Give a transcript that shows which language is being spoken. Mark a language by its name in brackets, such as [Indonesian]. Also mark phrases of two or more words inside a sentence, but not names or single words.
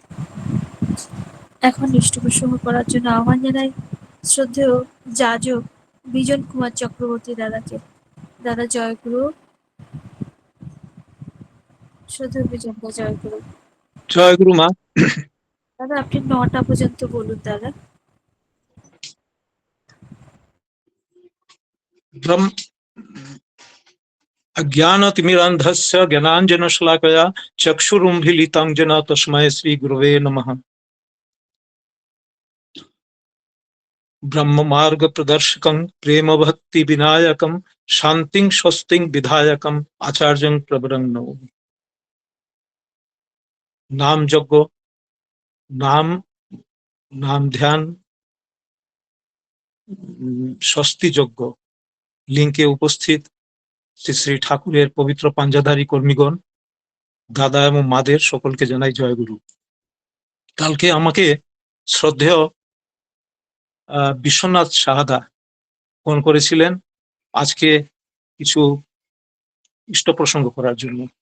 [Bangla] এখন ইষ্ট প্রসঙ্গ করার জন্য আহ্বান জানাই শ্রদ্ধেয় যাজক বিজন কুমার চক্রবর্তী দাদাকে। দাদা জয়গুরু। শ্রদ্ধেয় বিজন দা জয়গুরু। জয় গুরু মা। দাদা আপনি 9টা পর্যন্ত বলুন দাদা। [Sanskrit] अज्ञानतिमिरान्धस्य ज्ञानाञ्जनशलाकया चक्षुरुन्मीलितं येन तस्मै श्रीगुरवे नमः। ब्रह्ममार्गप्रदर्शकं प्रेमभक्तिविनायकं शान्तिं स्वस्तिं विधायकम् आचार्यं प्रवरं नमामि। नाम यज्ञ, नाम ध्यान, [Bangla] স্বস্তি যজ্ঞ লিঙ্কে উপস্থিত শ্রী শ্রী ঠাকুরের পবিত্র পাঞ্জাধারী কর্মীগণ, দাদা এবং মাদের সকলকে জানাই জয়গুরু। কালকে আমাকে শ্রদ্ধেয় বিশ্বনাথ সাহাদা ফোন করেছিলেন আজকে কিছু ইষ্ট প্রসঙ্গ করার জন্য।